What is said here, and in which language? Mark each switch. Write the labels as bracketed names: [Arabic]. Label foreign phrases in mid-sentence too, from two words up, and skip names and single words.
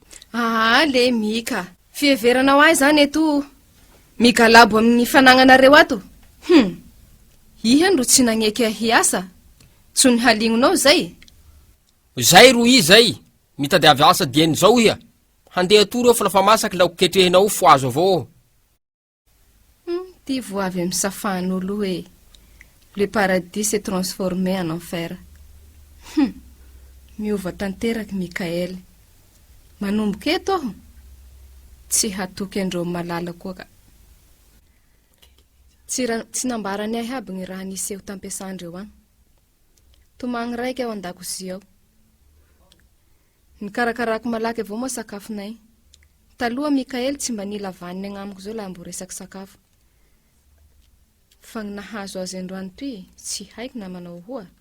[Malagasy] le Mika fieveranao ahy zany eto migalabo amin'ny fanagnanareo ato iha ro tsy nagneky hiasa tsy ny haligninao zay ro zay mitady avy asa dieny zao iha handeha tory eo fa lafa masaky laoko ketrehinao fo azo avao ty vo avy amin'ny safan'olo hoe [French] le paradis s'est transformé en enfer [Malagasy] miova tanteraky Mikaely manomboky eto aho tsy hatoky andreo malala koa ka tsy nambarany ahy aby gny raha niseho tampiasandreo agny tomagny raiky aho an-dakozia ao nikarakarako malaky avao moa sakafonay taloha Mikaely tsy mba nila vaniny agnamiko zao laha mbo resaky sakafo fa gny nahazo azy androany toy tsy haiko na manao hoa